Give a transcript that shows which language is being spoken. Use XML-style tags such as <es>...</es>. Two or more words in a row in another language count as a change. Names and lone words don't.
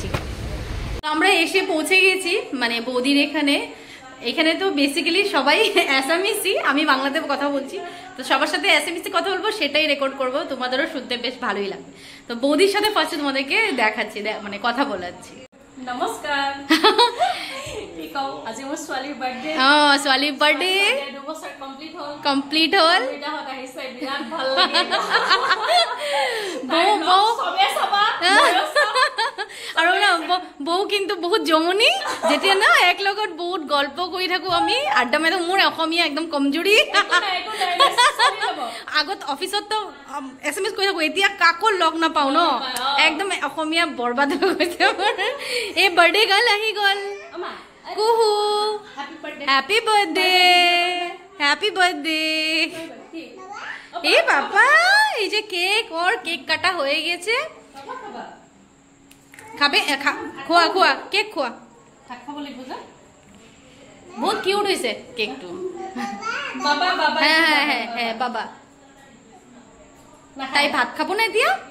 <bn>আমরা এসে পৌঁছে গেছি মানে বৌদির এখানে। এখানে তো বেসিক্যালি সবাই অ্যাসামিসই, আমি বাংলাতে কথা বলছি, তো সবার সাথে অ্যাসামিসে কথা বলবো, সেটাই রেকর্ড করব, তোমাদেরও শুনতে বেশ ভালোই লাগবে। তো বৌদির সাথে ফার্স্টে তোমাদেরকে দেখাচ্ছি, মানে কথা বলাচ্ছি।</bn> <as>নমস্কাৰ। আজি মোৰ ছোৱালীৰ বাৰ্থডে। ছোৱালীৰ বাৰ্থডে 2 বছৰ কমপ্লিট হ'ল। বিৰাট ভাল লাগে। আৰু না বৌ কিন্তু বহুত জমনি, যেতিয়া না এক লগত বহুত গল্প কৰি থাকো আমি, আড্ডা মাৰি থাকো। মোৰ অসমীয়া একদম কমজুৰি। আগত অফিসত তো SMS কৰি থাকো, এতিয়া কাকো লগ নাপাও ন, একদম অসমীয়া বৰবাদ হৈ গৈছে মোৰ।</as> <en>এই birthday girl</en> <as>আহি গল,</as> <en>কুহু happy birthday, happy birthday.</en> <bn>এই বাবা, এই যে কেক ওর কেক কাটা হয়ে গেছে। খাবে? খোয়া খোয়া, কেক খোয়া। বহুত কিউট হয়েছে কেকটো। হ্যাঁ হ্যাঁ হ্যাঁ হ্যাঁ বাবা।</bn> <as>তাই ভাত খাব না এতিয়া?</as>